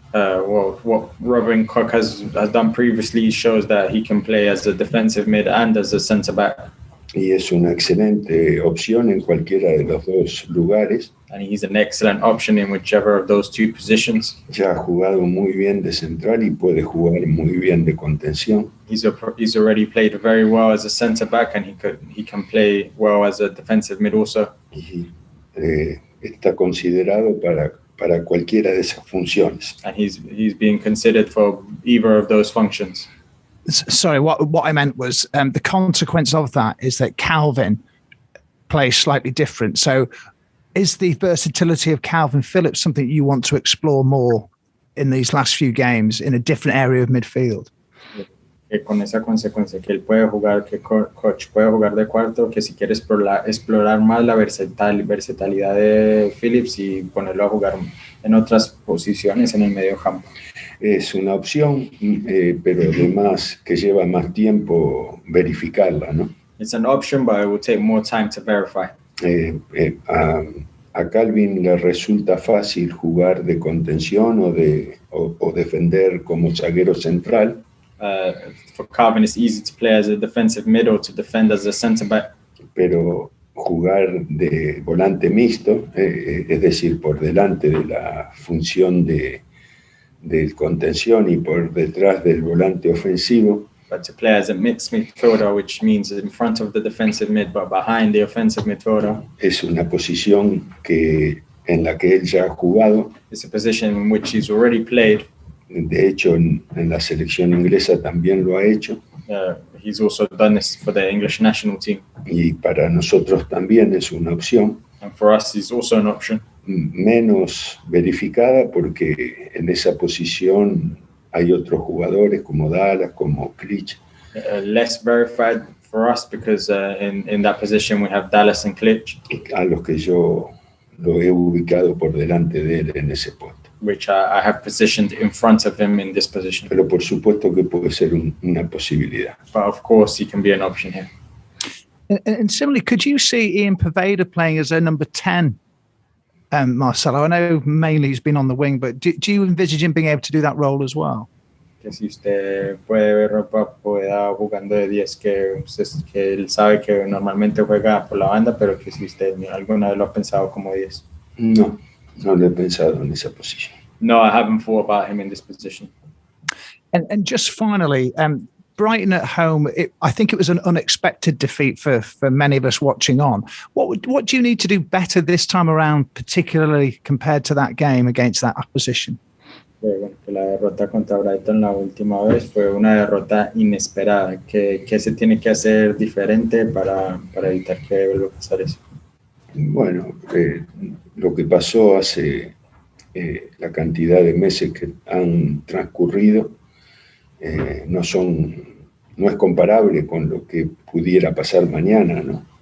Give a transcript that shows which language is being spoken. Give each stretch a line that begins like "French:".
English: What Robin Koch has done previously shows that he can play as a defensive mid and as a centre back.
Spanish: Y es una excelente opción en cualquiera de los dos lugares.
English: And he's an excellent option in whichever of those two positions.
Spanish: Ya ha jugado muy bien de central y puede jugar muy bien de contención.
English: He's already played very well as a centre back, and he can play well as a defensive mid also.
Spanish: Y está considerado para cualquiera de esas funciones.
English: And he's being considered for either of those functions. Sorry, what I meant was the consequence of that is that Calvin plays slightly different. So is the versatility of Callum Phillips something you want to explore more in these last few games in a different area of midfield?
Spanish: Con esa consecuencia que él puede jugar, que Koch puede jugar de cuarto, que si quiere explorar más la versatilidad de Phillips y ponerlo a jugar en otras posiciones en el medio campo. Es una opción, pero además que lleva más tiempo verificarla, ¿no?
English: It's an option, but it will take more time to verify.
Spanish: A Calvin le resulta fácil jugar de contención o defender como zaguero central.
English: For Calvin, it's easy to play as a defensive mid or to defend as a centre back.
Spanish: Pero jugar de volante mixto, es decir, por delante de la función del contención y por detrás del volante ofensivo,
English: But to play as a mixed midfielder, which means in front of the defensive mid, but behind the offensive midfielder.
Spanish: Es una posición en la que él ya ha jugado.
English: It's a position in which he's already played.
Spanish: De hecho, en la selección inglesa también lo ha hecho.
English: He's also done this for the English national team.
Spanish: Y para nosotros también es una opción.
English: And for us, he's also an option.
Spanish: Menos verificada porque en esa posición hay otros jugadores como Dallas, como Klitsch.
English: Less verified for us because in that position we have Dallas and Klitsch.
Spanish: A los que yo lo he ubicado por delante de él en ese puesto.
English: Which I have positioned in front of him in this position.
Spanish: Pero por supuesto que puede ser una posibilidad.
English: But of course, he can be an option here. And similarly, could you see Ian Poveda playing as a number 10, Marcelo? I know mainly he's been on the wing, but do you envisage him being able to do that role as well?
Spanish: Que si usted puede ver a Poveda jugando de 10, que él sabe que normalmente juega por la banda, pero que si usted alguna vez lo ha pensado como 10. No lo he pensado en esa posición.
English: No, I haven't thought about him in this position. And just finally, Brighton at home, I think it was an unexpected defeat for many of us watching on. What do you need to do better this time around, particularly compared to that game against that opposition?
Spanish: Bueno, que la derrota contra Brighton la última vez fue una derrota inesperada. ¿Qué se tiene que hacer diferente para evitar que vuelva a pasar eso? Bueno, lo que pasó hace la cantidad de meses que han transcurrido no es comparable con lo que pudiera pasar mañana, ¿no?